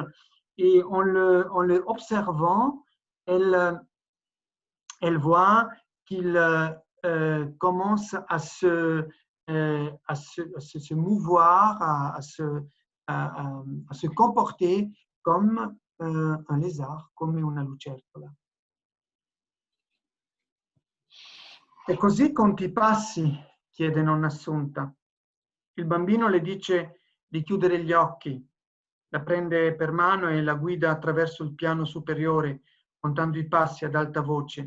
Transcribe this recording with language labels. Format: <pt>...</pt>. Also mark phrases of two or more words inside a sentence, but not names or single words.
<fr>Et en le observant, elle voit qu'il commence à se mouvoir, à se comporter comme un lézard, comme</fr> <it>una lucertola. E così conti i passi? Chiede nonna Assunta. Il bambino le dice di chiudere gli occhi, la prende per mano e la guida attraverso il piano superiore, contando i passi ad alta voce.</it>